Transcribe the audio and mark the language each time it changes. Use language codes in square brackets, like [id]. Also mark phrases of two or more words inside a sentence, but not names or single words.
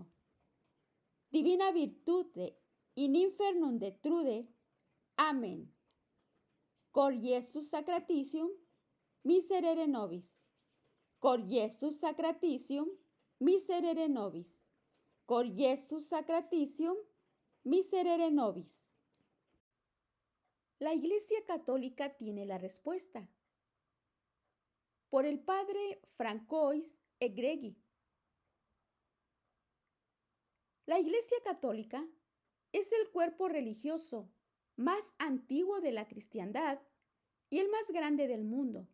[la] Divina virtute in infernum detrude. Amén. Cor Iesus sacratitium, miserere nobis. Cor Iesus sacratitium, miserere nobis. Cor Iesus sacratitium, miserere nobis. [es] La Iglesia Católica tiene la respuesta. Por el padre Francois Egregui. La Iglesia Católica es el cuerpo religioso más antiguo de la cristiandad y el más grande del mundo.